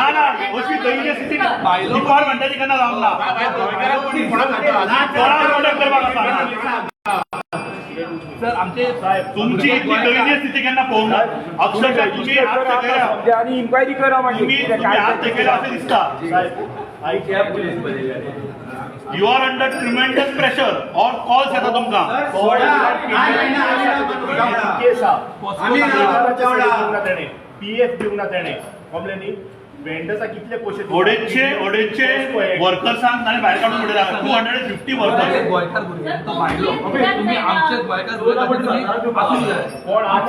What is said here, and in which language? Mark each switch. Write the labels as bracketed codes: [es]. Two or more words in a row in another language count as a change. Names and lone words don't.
[kok] ना अशी दयनीय स्थिती डिपार्टमेंटाची केन्ना जावंक ना कोणाक प्रोटेक्ट करपाक आसा सर आमचे तुमची इतली दयनीय स्थिती केन्ना पळोवंक ना अक्षरशः तुम्ही हात तेकयला आनी इन्क्वायरी करा तुम्ही मागीर हात तेकयला अशें दिसता [en] you are under tremendous pressure [kok] और कॉल्स येता तुमकां सर सोडा आमी PF दिवंक ना तेणे कंप्लेनी वेंडर्सा कितले पयशे ओडेचे वर्कर्सांक ताणें भायर काडून उडयला 250 वर्कर्स गोंयकार भुरग्यांचो भायलो तुम्ही आमचे गोंयकार भुरगे तुम्ही आसूंक जाय